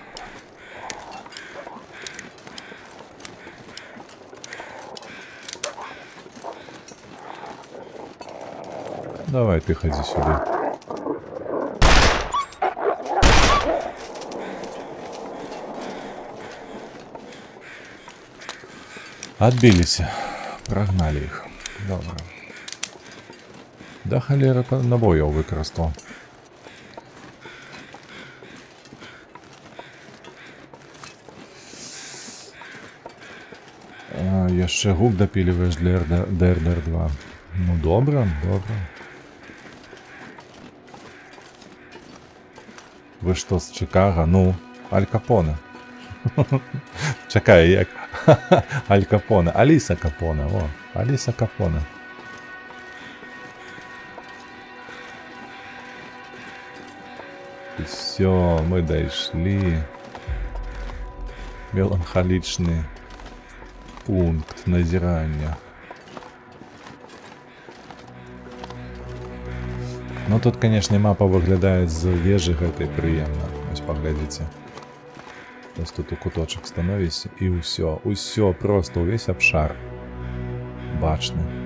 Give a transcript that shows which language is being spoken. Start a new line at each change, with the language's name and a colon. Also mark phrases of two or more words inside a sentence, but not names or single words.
Russian: Давай, ты ходи сюда. Отбились. Прогнали их.
Ukrainian: Добре. Да холера набоїв використав.
Belarusian: Яшчэ гук
Russian: допиливаешь для
Belarusian: РДР 2.
Ukrainian: Ну добре, добре. Ви що з Чикаго? Ну, Аль Капоне. Чекай, як? Аль Капоне. Аліса Капоне. О, Аліса Капоне. І все, ми дійшли. Меланхолічний пункт назирання.
Belarusian: Ну тут, конечно, мапа выглядает з вежы гэтай прыемна. Вось паглядзіце. Вось тут у куточак становіся і ўсё, просто увесь абшар бачны.